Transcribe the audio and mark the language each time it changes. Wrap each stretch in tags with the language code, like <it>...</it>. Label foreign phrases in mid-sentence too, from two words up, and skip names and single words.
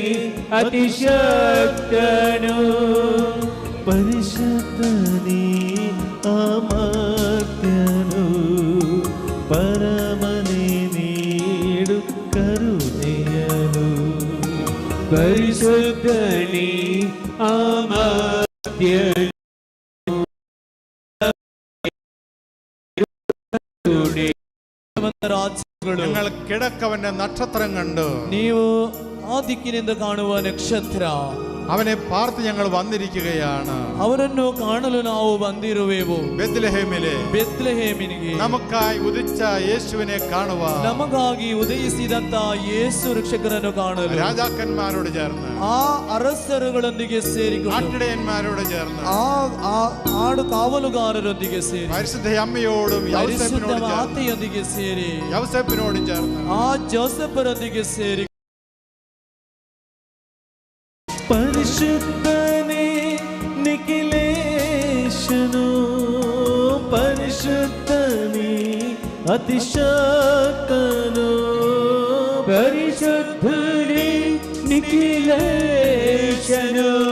<kn>ಅತಿಶಕ್ತನು ಪರಿಶುದ್ಧನೇ ಅಮರ್ತ್ಯನು ಪರಮನೇ ನೀಡು ಕರುಣೆಯನು ಪರಿಶುದ್ಧನೇ ಅಮರ್ತ್ಯನು ರಾಜ್ಯಗಳು</kn> <ml>ഞങ്ങൾ കിഴക്കവന്റെ നക്ഷത്രം കണ്ടു.</ml> <kn>ನೀವು ಆ ದಿಕ್ಕಿನಿಂದ ಕಾಣುವ ನಕ್ಷತ್ರ</kn> <ml>അവനെ പാർത്ത് ഞങ്ങൾ വന്നിരിക്കുകയാണ്.</ml> <kn>ಅವರನ್ನು ಕಾಣಲು ನಾವು ಬಂದಿರುವೆವು.</kn> <ml>ബെത്ലഹേമിലെ</ml> <kn>ಬೆತ್ಲೆಹೇಮಿನಿಗೆ</kn> <ml>നമുക്കായി ഉദിച്ച യേശുവിനെ കാണുവാൻ</ml> <kn>ನಮಗಾಗಿ ಉದಯಿಸಿದಂತ ಯೇಸು ರಕ್ಷಕರನ್ನು ಕಾಣಲು</kn> <ml>രാജാക്കന്മാരോട് ചേർന്ന്</ml> <kn>ಆ ಅರಸರುಗಳೊಂದಿಗೆ ಸೇರಿಕೊಂಡು</kn> <ml>ആട്ടിടയന്മാരോട് ചേർന്ന്</ml> <kn>ಆ ಆಡು ಕಾವಲುಗಾರರೊಂದಿಗೆ ಸೇರಿ</kn> <ml>പരിശുദ്ധ അമ്മയോടും</ml> <kn>ಪರಿಶುದ್ಧ ಮಾತೆಯೊಂದಿಗೆ ಸೇರಿ</kn> <ml>യൗസേപ്പിനോടും ചേർന്ന്</ml> <kn>ಆ ಜೋಸೆಫರೊಂದಿಗೆ ಸೇರಿ ಪರಿಶುದ್ಧನೇ ನಿಖಿಲೇಶನು ಪರಿಶುದ್ಧನೇ ಅತಿಶಕ್ತನು ಪರಿಶುದ್ಧನೇ ನಿಖಿಲೇಶನು</kn>